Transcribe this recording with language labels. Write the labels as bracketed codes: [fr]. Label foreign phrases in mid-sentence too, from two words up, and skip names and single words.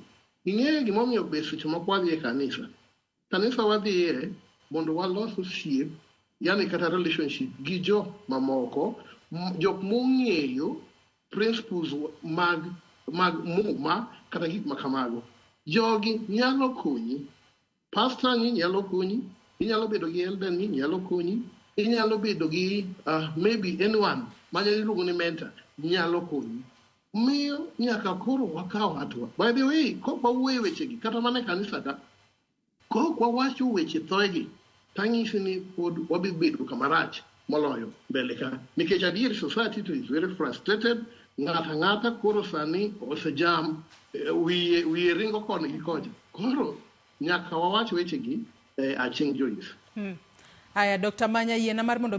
[luo] Ing'eyo gimomiyo be seche moko wadhi e kanisa. Kanisa wadhiye mondo walos osiep, yani kata relationship gi jo mamoko, jok mong'eyo principles mag muma kata gik makamago. Jogi nyalo konyi. Pastor ni nyalo konyi, inyalo bedo gi elder ni nyalo konyi, inyalo bedo gi [en] maybe anyone [luo] manyalo iluongo ni mentor nyalo konyi. Miyo nyaka koro wakaw atua. [en] By the way, [luo] kok wawuoyo wechegi kata mana kanisa ka, kok wawacho weche thoegi, tang'isi ni pod wabi bedo kamarach moloyo mbele ka. Nikech adier society to [en] is very frustrated. [luo] Ng'ata koro sani osejam wiye ringo koni gi koja. Koro nyaka wawach wechegi aching Joyce. Aya Dr. Manya yiena mar mondo